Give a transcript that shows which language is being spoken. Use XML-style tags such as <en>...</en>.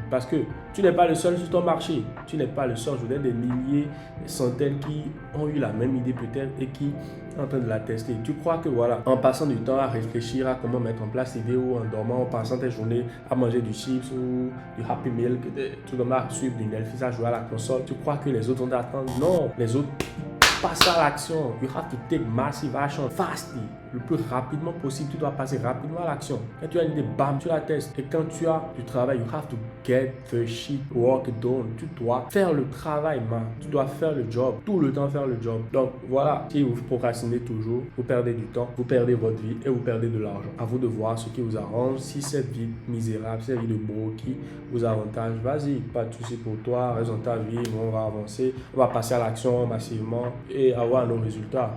<fr>Parce que tu n'es pas le seul sur ton marché. Tu n'es pas le seul. Je connais des milliers, des centaines qui ont eu la même idée peut-être et qui sont en train de la tester. Tu crois que voilà, en passant du temps à réfléchir à comment mettre en place l'idée ou en dormant, en passant tes journées à manger du chips ou du Happy Meal, tout comme à suivre du Netflix, à jouer à la console, tu crois que les autres vont t'attendre? Non, les autres passent à l'action.</fr> <en>You have to take massive action fastly.</en> <fr>Le plus rapidement possible, tu dois passer rapidement à l'action. Quand tu as une idée, bam, tu la testes. Et quand tu as du travail,</fr> <en>you have to get the shit work done.</en> <fr>Tu dois faire le travail, man. Tu dois faire le job. Tout le temps faire le job. Donc voilà, si vous procrastinez toujours, vous perdez du temps, vous perdez votre vie et vous perdez de l'argent. À vous de voir ce qui vous arrange. Si cette vie misérable, cette vie de broki vous avantage, vas-y, pas de souci pour toi. Reste dans ta vie, on va avancer. On va passer à l'action massivement et avoir nos résultats.</fr>